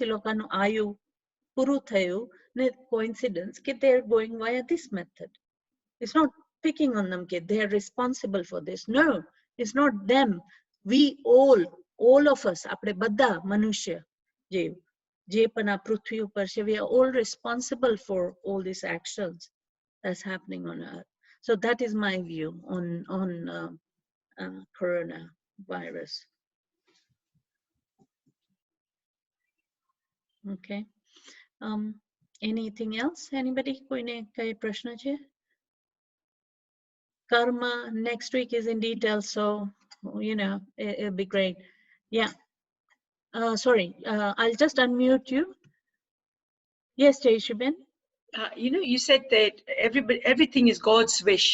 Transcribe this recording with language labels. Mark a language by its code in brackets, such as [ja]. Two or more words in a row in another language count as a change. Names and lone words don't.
[gu] એ લોકોનું આયુ પૂરું થયું ને coincidence કે [en] they're going via this method. It's not picking on them કે they're responsible for this. No, it's not them. We all of us, [gu] આપણે બધા મનુષ્ય જે પણ આ પૃથ્વી ઉપર છે, [en] we are all responsible for all these actions that's happening on earth. So that is my view on coronavirus. Okay. Anything else? Anybody? [gu] કોઈને કઈ પ્રશ્ન છે? [en] Karma next week is in detail, so you know it'll be great. Yeah. Sorry, I'll just unmute you. Yes, Jayshiben. You know, you said that everything is God's wish.